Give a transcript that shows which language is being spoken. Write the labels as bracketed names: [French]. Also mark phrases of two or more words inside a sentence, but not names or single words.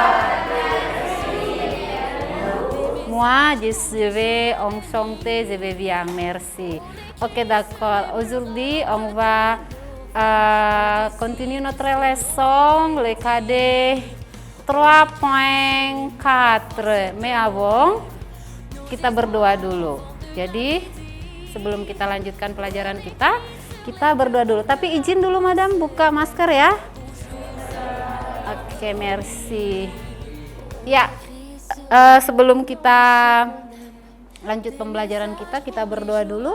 [French] Moi, je suis enchantée, je vais bien, merci. Ok, d'accord. Aujourd'hui, on va continuer notre leçon, le KD 3.4. Mais avant, [Indonesian] kita berdoa dulu. Jadi, sebelum kita lanjutkan pelajaran kita berdoa dulu. Tapi izin dulu, Madam, buka masker ya. Oke, merci. Ya, sebelum kita lanjut pembelajaran kita berdoa dulu.